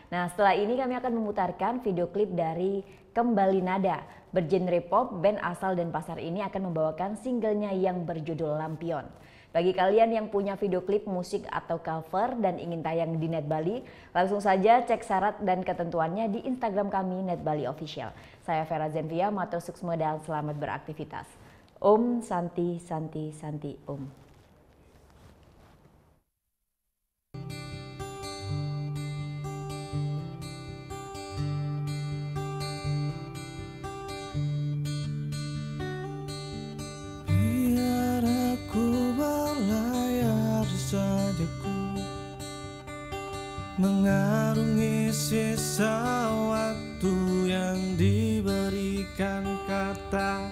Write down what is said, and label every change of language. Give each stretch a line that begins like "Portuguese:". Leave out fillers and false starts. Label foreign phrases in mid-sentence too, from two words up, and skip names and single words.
Indonesian: Nah, setelah ini kami akan memutarkan video klip dari Kembali Nada. Bergenre pop, band asal Denpasar ini akan membawakan singlenya yang berjudul Lampion. Bagi kalian yang punya video klip musik atau cover dan ingin tayang di Net Bali, langsung saja cek syarat dan ketentuannya di Instagram kami Net Bali Official. Saya Vera Zenvia,
Balinese: matur suksma
Indonesian: dan selamat beraktivitas.
Sanskrit: Om Santi Santi Santi Om.
Indonesian: Biar aku berlayar sajaku, mengarungi sisa waktu yang diberikan kata.